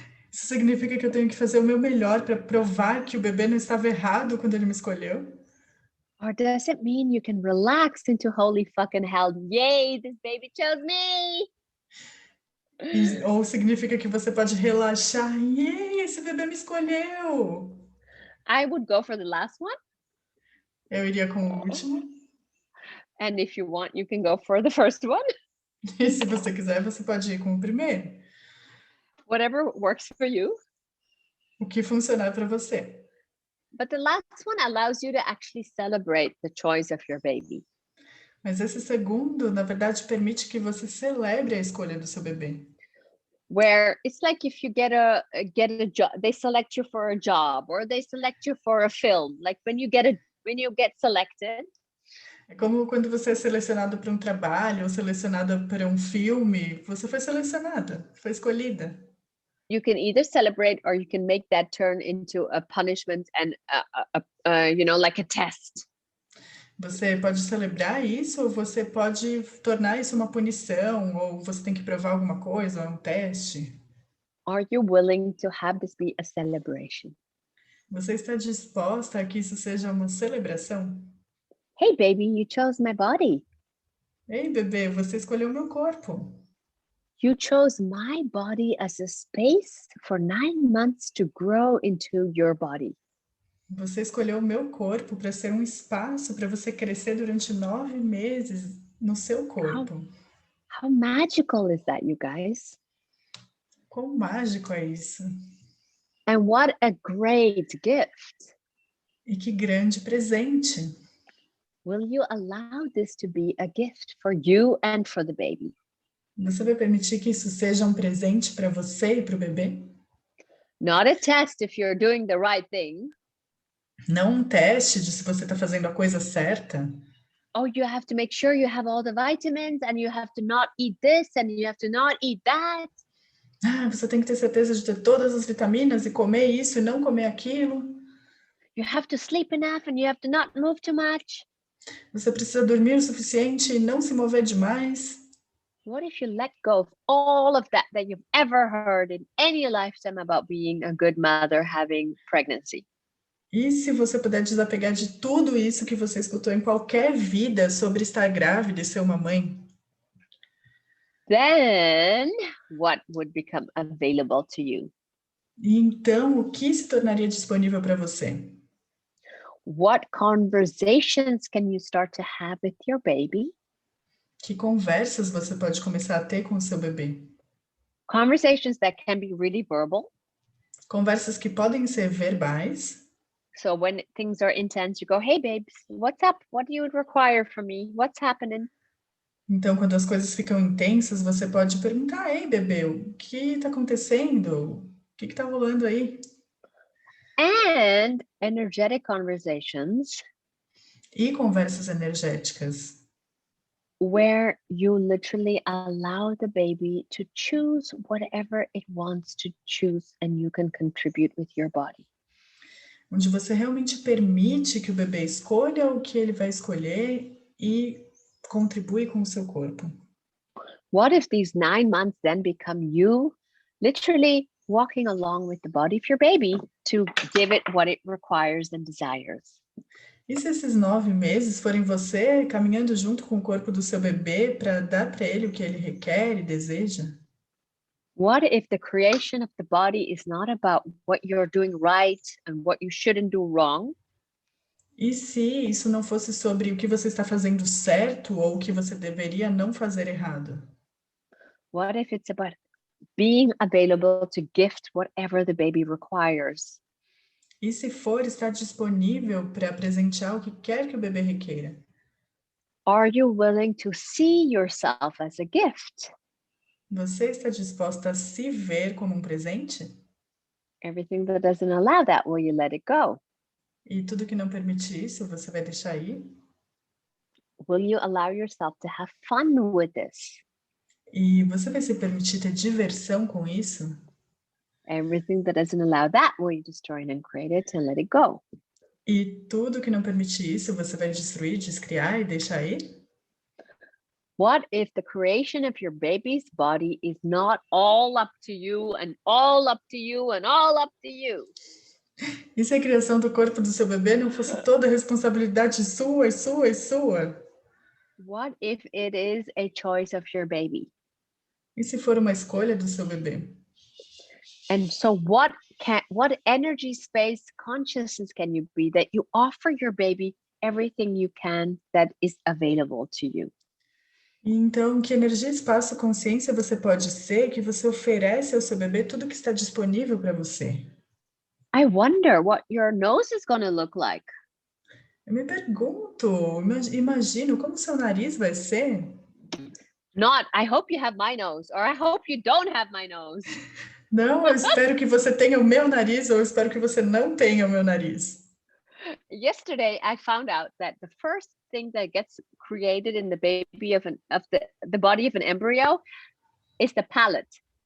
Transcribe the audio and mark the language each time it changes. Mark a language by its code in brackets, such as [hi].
[pt] Isso significa que eu tenho que fazer o meu melhor para provar que o bebê não estava errado quando ele me escolheu? [en] Or does it mean you can relax into holy fucking hell? Yay, this baby chose me! [pt] Ou significa que você pode relaxar, e esse bebê me escolheu. [en] I would go for the last one. [pt] Eu iria com o último. [en] And if you want, you can go for the first one. [pt] E se você quiser, você pode ir com o primeiro. [en] Whatever works for you. [pt] O que funcionar para você. [en] But the last one allows you to actually celebrate the choice of your baby. [pt] Mas esse segundo, na verdade, permite que você celebre a escolha do seu bebê. [en] Where it's like if you get a job, they select you for a job or they select you for a film. Like when you get selected. [pt] É como quando você é selecionado para um trabalho ou selecionada para um filme, você foi selecionada, foi escolhida. [en] You can either celebrate or you can make that turn into a punishment and like a test. [pt] Você pode celebrar isso ou você pode tornar isso uma punição ou você tem que provar alguma coisa, um teste. [en] Are you willing to have this be a celebration? [pt] Você está disposta a que isso seja uma celebração? [en] Hey baby, you chose my body. [pt] Ei, bebê, você escolheu meu corpo. [en] You chose my body as a space for 9 months to grow into your body. [pt] Você escolheu o meu corpo para ser um espaço para você crescer durante 9 meses no seu corpo. [en] How magical is that, you guys? [pt] Quão mágico é isso? [en] And what a great gift. [pt] E que grande presente. [en] Will you allow this to be a gift for you and for the baby? [pt] Você vai permitir que isso seja um presente para você e para o bebê? [en] Not a test if you're doing the right thing. [pt] Não um teste de se você está fazendo a coisa certa. [en] Oh, you have to make sure you have all the vitamins and you have to not eat this and you have to not eat that. [pt] Ah, você tem que ter certeza de ter todas as vitaminas e comer isso e não comer aquilo. [en] You have to sleep enough and you have to not move too much. [pt] Você precisa dormir o suficiente e não se mover demais. [en] What if you let go of all of that you've ever heard in any lifetime about being a good mother having pregnancy? [pt] E se você puder desapegar de tudo isso que você escutou em qualquer vida sobre estar grávida e ser uma mãe? [en] Then what would become available to you? [pt] E então, o que se tornaria disponível para você? [en] What conversations can you start to have with your baby? [pt] Que conversas você pode começar a ter com o seu bebê? [en] Conversations that can be really verbal. [pt] Conversas que podem ser verbais. [en] So when things are intense, you go, hey, babes, what's up? What do you require from me? What's happening? [pt] Então, quando as coisas ficam intensas, você pode perguntar, ei, bebê, o que está acontecendo? O que está rolando aí? [en] And energetic conversations. [pt] E conversas energéticas, [en] where you literally allow the baby to choose whatever it wants to choose, and you can contribute with your body. [pt] onde você realmente permite que o bebê escolha o que ele vai escolher e contribui com o seu corpo. [en] What if these 9 months then become you literally walking along with the body of your baby to give it what it requires and desires? [pt] E se esses 9 meses forem você caminhando junto com o corpo do seu bebê para dar para ele o que ele requer e deseja? [en] What if the creation of the body is not about what you're doing right and what you shouldn't do wrong? [pt] E se isso não fosse sobre o que você está fazendo certo ou o que você deveria não fazer errado? [en] What if it's about being available to gift whatever the baby requires? [pt] E se for estar disponível para presentear o que quer que o bebê requeira? [en] Are you willing to see yourself as a gift? [pt] Você está disposta a se ver como um presente? [en] Everything that doesn't allow that, will you let it go? [pt] E tudo que não permite isso, você vai deixar ir? [en] Will you allow yourself to have fun with this? [pt] E você vai se permitir ter diversão com isso? [en] Everything that doesn't allow that, will you destroy and uncreate it and let it go? [pt] E tudo que não permite isso, você vai destruir, descriar e deixar ir? [en] What if the creation of your baby's body is not all up to you and all up to you and all up to you? [pt] E se a criação do corpo do seu bebê não fosse toda responsabilidade sua, e sua, e sua? [en] What if it is a choice of your baby? [pt] E se for uma escolha do seu bebê? [en] And so what energy, space, consciousness can you be that you offer your baby everything you can that is available to you? [pt] Então, que energia, espaço, consciência você pode ser que você oferece ao seu bebê tudo que está disponível para você? [en] I wonder what your nose is going to look like. [pt] Eu me pergunto, imagino como seu nariz vai ser? [en] Not, I hope you have my nose, or I hope you don't have my nose. [pt] Não, eu espero que você tenha o meu nariz, ou eu espero que você não tenha o meu nariz. [en] Yesterday, I found out that the first thing that gets created in the baby of the body of an embryo is the palate.